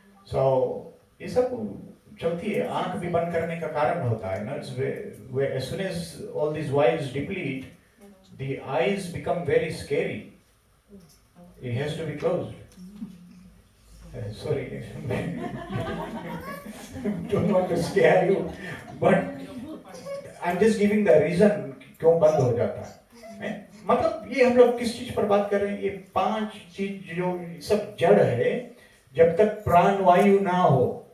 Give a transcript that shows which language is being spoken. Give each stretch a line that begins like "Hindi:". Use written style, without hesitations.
Hindi: सो ये सब चलती है। आंख भी बंद करने का कारण होता है ना।
English: As soon as all these wires deplete, the eyes become very scary. It has to be closed. Sorry, don't want to scare you, but I'm just giving the reason
Hindi: क्यों बंद हो जाता है। मतलब ये हम लोग किस चीज पर बात कर रहे हैं? ये 5 चीज जो सब जड़ है, जब तक प्राण वायु ना हो।